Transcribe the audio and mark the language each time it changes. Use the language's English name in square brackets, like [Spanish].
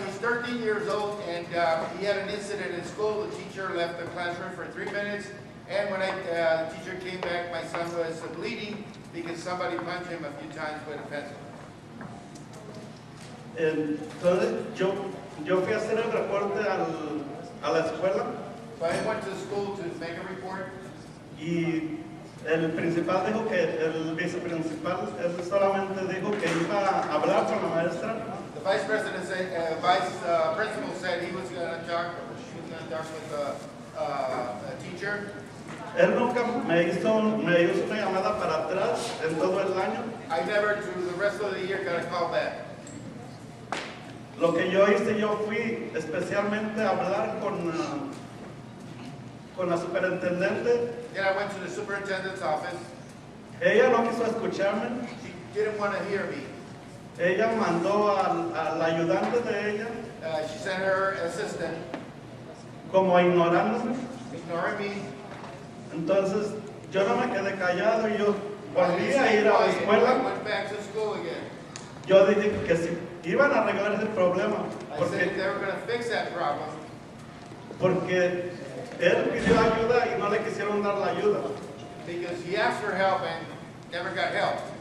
[English] He's 13 years old, and he had an incident in school. The teacher left the classroom for 3 minutes, and when the teacher came back, my son was bleeding because somebody punched him a few times with a pencil. [Spanish] Entonces yo fui a hacer el reporte a la escuela. [English] So I went to the school to make a report. [Spanish] Y el principal dijo que el viceprincipal él solamente dijo que iba a hablar con la maestra. [English] The vice president said, principal said he was going to talk, or she was going to talk with a teacher. [Spanish] Él nunca me hizo una llamada para atrás en todo el año. [English] I never, through the rest of the year, got a call back. [Spanish] Lo que yo hice, yo fui especialmente a hablar con la superintendente. [English] Then I went to the superintendent's office. [Spanish] Ella no quiso escucharme. [English] She didn't want to hear me. [Spanish] Ella mandó al ayudante de ella [English] She sent her assistant, [Spanish] como ignorándome. [English] ignoring me. [Spanish] Entonces yo no me quedé callado y yo [English] I [Spanish] volví a ir a la [English] I [Spanish] escuela. [English] went back to school again. [Spanish] Yo dije que si iban a arreglar ese problema, [English] I said they were going to fix that problem [Spanish] porque él pidió ayuda y no le quisieron dar la ayuda. [English] because he asked for help and never got help.